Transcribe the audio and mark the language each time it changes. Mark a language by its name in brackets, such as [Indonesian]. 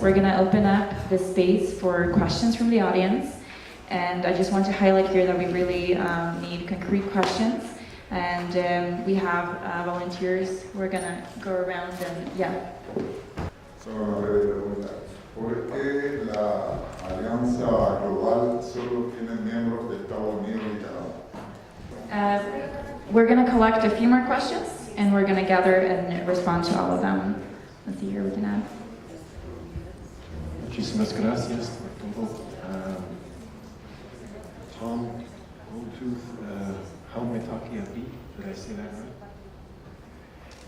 [English] We're going to open up the space for questions from the audience, and I just want to highlight here that we really need concrete questions, and we have volunteers. We're going to go around and [Spanish] So, ¿por qué la Alianza Global solo tiene miembros de Estados Unidos y Canadá? [English] We're going to collect a few more questions, and we're going to gather and respond to all of them. Let's see here, we can add. [Spanish] Muchísimas gracias por todo. [English] Tom Goldtooth, Haumetaki Abi, did I say that right?